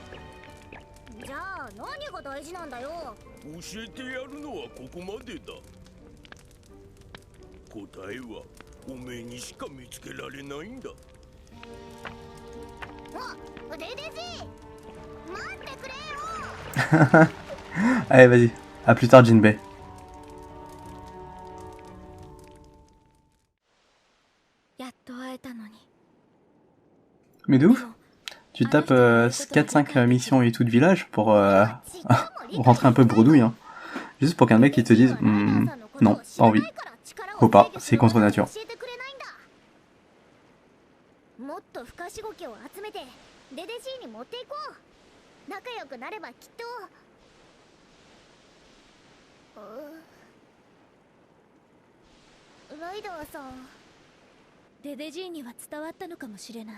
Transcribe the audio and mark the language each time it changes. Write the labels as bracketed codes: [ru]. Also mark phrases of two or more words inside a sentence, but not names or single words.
[ja] じゃあ何が大事なんだよ。教えてやるのはここまでだ。答えはおめえにしか見つけられないんだ。お、デデジ待ってくれよ。 [fr] Allez, vas-y. À plus tard, Jinbei. Mais de ouf. Tu tapes 4-5 missions et tout de village pour rentrer un peu bredouille, hein. Juste pour qu'un mec il te dise non, pas envie. Faut pas, c'est contre nature. [ja] もっと不可思議を集めてデデジーに持っていこう。仲良くなればきっと。ライダーさん。デデジーには伝わったのかもしれない。